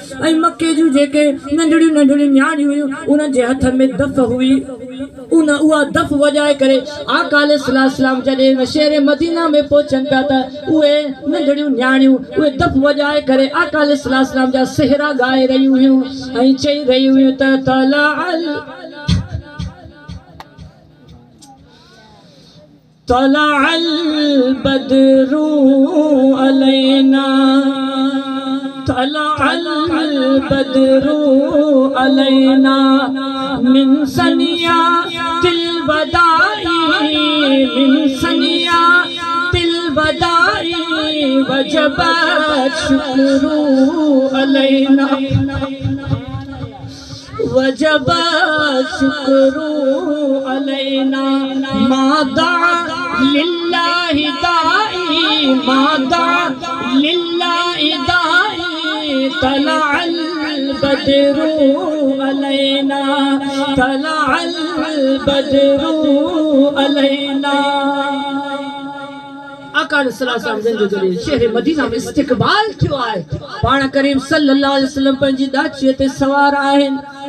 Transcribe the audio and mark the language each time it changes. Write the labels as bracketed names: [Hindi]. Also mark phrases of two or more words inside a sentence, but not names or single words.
[Sindhi] ऐं मके जूं जेके नंढड़ियूं नंढड़ियूं न्याणियूं हुयूं उन जे हथ में दफ़ हुई, उहा दफ़ वॼाए करे आका अलैहिस्सलाम जॾहिं शहर मदीना में पहुचनि पिया त उहे नंढड़ियूं न्याणियूं उहे दफ़ वॼाए करे आका अलैहिस्सलाम जा सेहरा ॻाए रहियूं हुयूं ऐं चई रहियूं हुयूं त [Arabic] طلع البدر علينا طلع البدر علينا من ثنيات الوداع من ثنيات الوداع وجب الشكر علينا وجب الشكر علينا ما دعا لله داع ما دعا لله داع طلع البدر علينا طلع البدر علينا तलअल बदरू अलैना। [Sindhi] आका अलैहिस्सलाम जन जो जॾहिं शहर मदीना में इस्तक़बाल थियो आहे पाण करीम [Arabic] صلى الله عليه وسلم [Sindhi] पंहिंजी दाचीअ ते सवार आहिनि।